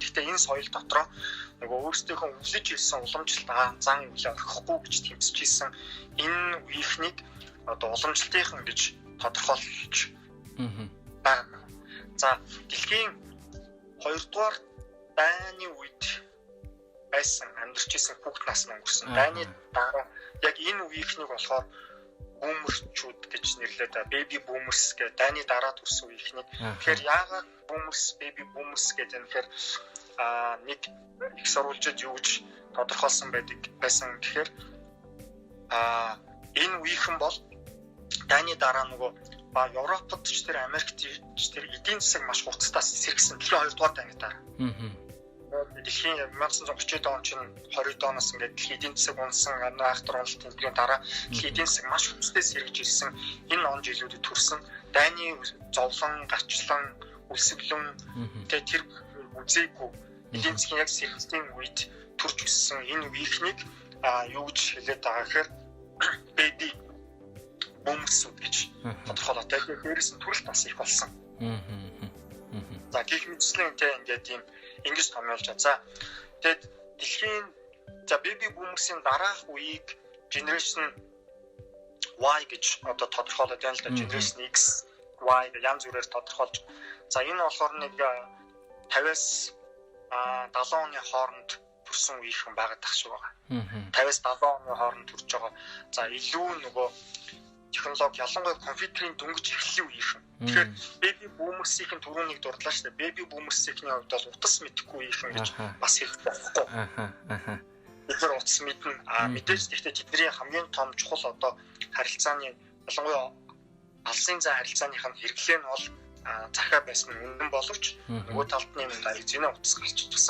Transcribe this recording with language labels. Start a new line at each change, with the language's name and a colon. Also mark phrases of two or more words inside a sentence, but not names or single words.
Mongolian: Гэхдээ энэ соёл дотроо нөгөө өөрсдийнхөө өвлөж ирсэн уламжлалт зан үйл орхихгүй гэж тэмцэж ирсэн энэ үеийнхнийг одоо уламжлалтынхан гэж тодорхойлж байна. За дэлхийн 2-р дайны үед байсан амьдарч ирсэн хүүхд насны өнгөрсөн. Дайны дараа яг энэ үеийнхнийг болохоор бүүмерчүүд гэж нэрлэдэг.
English: Baby boomers
Mongolian: гэдэг дайны дараа төрсэн үеийнхнийг. Тэгэхээр яагаад boomers,
English: baby boomers
Mongolian: гэдэг юм тэгэхээр нэг их сурвалжид юу гэж тодорхойлсон байсан гэхээр энэ үеийнхэн бол дайны дараа нөгөө Европод ч тэр Америкт ч тэр эдийн засаг маш хурцтай сэргсэн. Дэлхийн 2-р дайны дараа. Дэлхийн 1930-ад он чинь 20-д оноос ингээд дэлхийн эдийн засаг унсан айхтар уналтын дараа дэлхийн эдийн засаг маш хүчтэй сэргэж ирсэн. Энэ он жилүүдэд төрсэн дайны зовлон, гачлан, үлсгэлэн тэр үзээгүй эдийн засгийн яг сэргэлтийн үед төрж өссөн энэ үеийнхнийг юу гэж хэлээд байгаа гэхээр
English: baby boomers
Mongolian: гэж тодорхойлоод байгаа. Дээрээс нь төрөлт бас их болсон. За гэх мэтлэн тэ ингээд ийм ингэж томьёолж байгаа. За тэгээд дэлхийн
English: baby boomers-
Mongolian: ийн дараах үеийг
English: generation Y
Mongolian: гэж одоо тодорхойлоод байна л да.
English: Generation X, Y
Mongolian: гэж янз бүрээр тодорхойлж. За энэ болохоор нэг 50-аас 70 оны хооронд төрсэн үеийнхэн байгаад тах шиг байгаа. 50-аас 70 оны хооронд төрж байгаа. За илүү нөгөө технологи ялангуяа компьютерийн дөнгөж эхлэх үеийнхэн. Тэгэхээр
English: baby boomers-
Mongolian: ийн түрүүнийг дурдлаа шүү дээ.
English: Baby boomers-
Mongolian: ийн хувьд бол утас мэдэхгүй үеийнхэн гэж бас хэлэх байхгүй. Тэгэхээр утас мэднэ. Мэдээж гэхдээ тэдний хамгийн том чухал одоо харилцааны ялангуяа алсын зан харилцааных нь хэрэглээ нь бол захаа байсан үнэн боловч нөгөө талд нь зэний утас гарч ирсэн.